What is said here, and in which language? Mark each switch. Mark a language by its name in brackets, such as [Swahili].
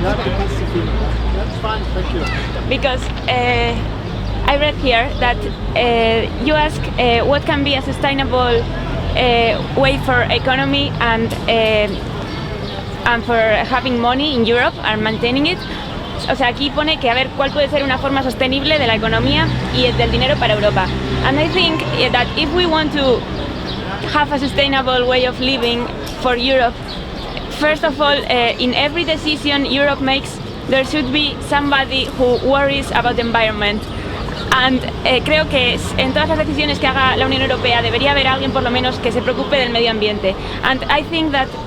[English] That's fine, thank you. Because I read here that you ask what can be a sustainable way for economy and for having money in Europe and maintaining it. [Spanish] O sea, aquí pone que a ver cuál puede ser una forma sostenible de la economía y del dinero para Europa. [English] And I think that if we want to have a sustainable way of living for Europe, first of all, in every decision Europe makes, there should be somebody who worries about the environment. [Spanish] And creo que en todas las decisiones que haga la Unión Europea debería haber alguien por lo menos que se preocupe del medio ambiente. [English] And I think that